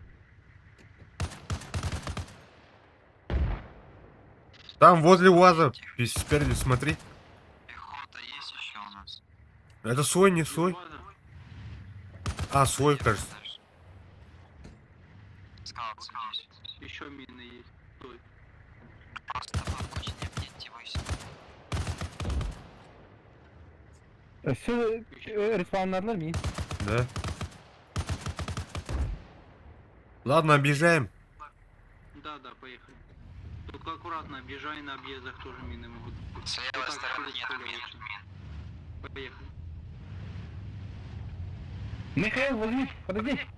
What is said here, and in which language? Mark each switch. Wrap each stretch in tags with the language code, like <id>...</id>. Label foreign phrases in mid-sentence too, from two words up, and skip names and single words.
<ru>Там возле УАЗа, спереди смотри. Пехота есть еще у нас? Это свой, не свой? А, свой, кажется. Скаут здесь. Еще мины есть. Стой. Просто помочь не ориентируйся.</ru> <tr>Şu respawnlarlar mı?</tr> <ru>Да. Ладно, объезжаем. Да, поехали. Только аккуратно объезжай, на объездах тоже мины могут быть. С левой Вот так, стороны через нет поле мин. лучше. Поехали. Михаил, возьми, подожди.</ru>